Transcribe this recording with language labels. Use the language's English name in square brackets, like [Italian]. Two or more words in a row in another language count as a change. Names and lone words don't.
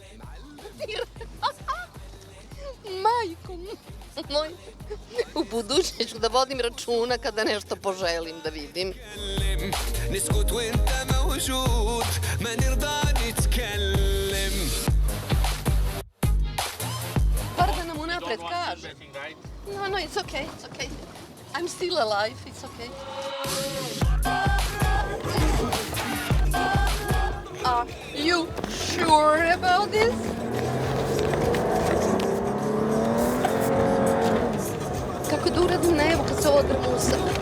[Serbian] Majko moj! U budućnosti ću da vodim računa kada nešto poželim da vidim. Bar da nam unapred kaže. [English] No, it's okay, it's okay. I'm still alive, it's okay. Are you sure about this? [Serbian] Kako da uradim na evo kad se ovo drmusa?